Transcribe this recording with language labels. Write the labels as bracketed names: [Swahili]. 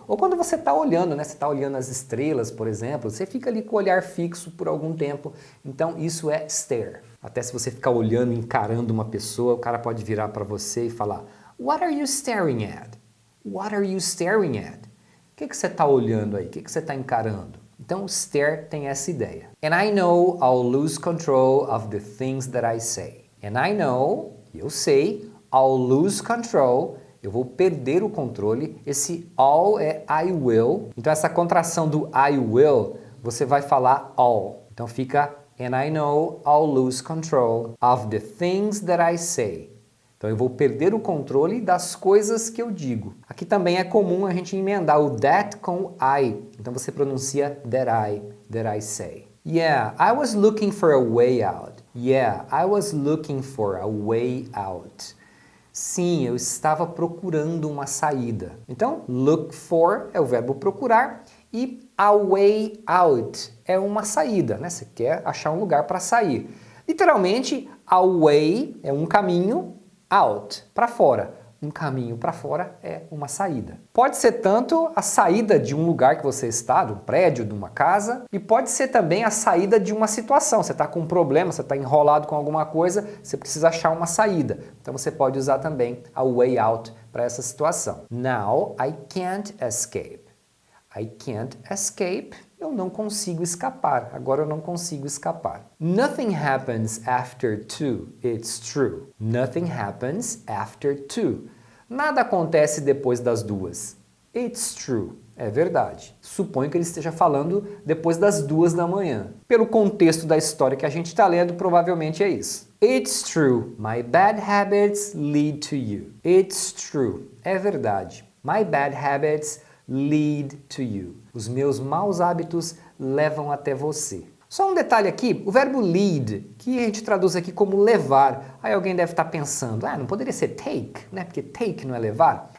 [Portuguese] Ou quando você está olhando, né? Você está olhando as estrelas, por exemplo, você fica ali com o olhar fixo por algum tempo. Então, isso é stare. Até se você ficar olhando, encarando uma pessoa, o cara pode virar para você e falar [English] What are you staring at? What are you staring at? [Portuguese] O que você está olhando aí? O que você está encarando? Então, stare tem essa ideia. [English] And I know I'll lose control of the things that I say. And I know, [Portuguese] eu sei, [English] I'll lose control, [Portuguese] eu vou perder o controle. Esse all é I will. Então, essa contração do I will, você vai falar all. Então, fica [English] And I know I'll lose control of the things that I say. [Portuguese] Então eu vou perder o controle das coisas que eu digo. Aqui também é comum a gente emendar o that com I. Então você pronuncia [English] that I say. Yeah, I was looking for a way out. Yeah, I was looking for a way out. [Portuguese] Sim, eu estava procurando uma saída. Então, look for é o verbo procurar e a way out é uma saída, né? Você quer achar um lugar para sair. Literalmente, a way é um caminho, out, para fora. Um caminho para fora é uma saída. Pode ser tanto a saída de um lugar que você está, de um prédio, de uma casa, e pode ser também a saída de uma situação. Você está com um problema, você está enrolado com alguma coisa, você precisa achar uma saída. Então você pode usar também a way out para essa situação. [English] Now I can't escape. I can't escape. [Portuguese] Eu não consigo escapar. Agora eu não consigo escapar. [English] Nothing happens after 2. It's true. Nothing happens after 2. [Portuguese] Nada acontece depois das 2. [English] It's true. [Portuguese] É verdade. Suponho que ele esteja falando depois das 2 da manhã. Pelo contexto da história que a gente está lendo, provavelmente é isso. [English] It's true. My bad habits lead to you. It's true. [Portuguese] É verdade. [English] My bad habits lead to you. [Portuguese] Os meus maus hábitos levam até você. Só um detalhe aqui, o verbo lead, que a gente traduz aqui como levar. Aí alguém deve estar pensando, não poderia ser take, né? Porque take não é levar.